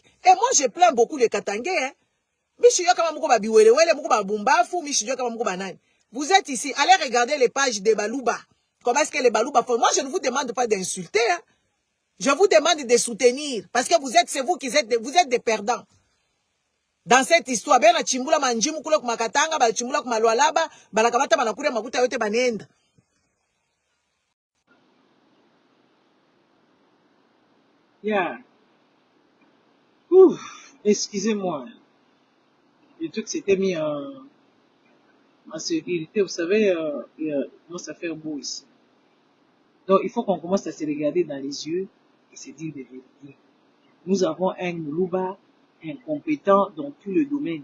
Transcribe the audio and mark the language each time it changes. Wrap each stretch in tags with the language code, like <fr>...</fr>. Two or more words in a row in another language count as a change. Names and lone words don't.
<fr>Et moi je plains beaucoup les katangais, hein. Vous êtes ici, allez regarder les pages des Balouba. Comment est-ce que les Balouba font? Moi, je ne vous demande pas d'insulter. Hein. Je vous demande de soutenir. Parce que c'est vous qui êtes, vous êtes des perdants. Dans cette histoire, ben,</fr> <sw>chimbula manjimu kule kumakatanga, ba chimbula kumalwalaba, banakamata banakure makuta yote banenda.</sw> <fr>Yeah. Excusez-moi. Le truc s'était mis en sécurité. Vous savez, il commence à faire beau ici. Donc, il faut qu'on commence à se regarder dans les yeux et se dire des vérités. Nous avons un Moulouba incompétent dans tout le domaine.</fr>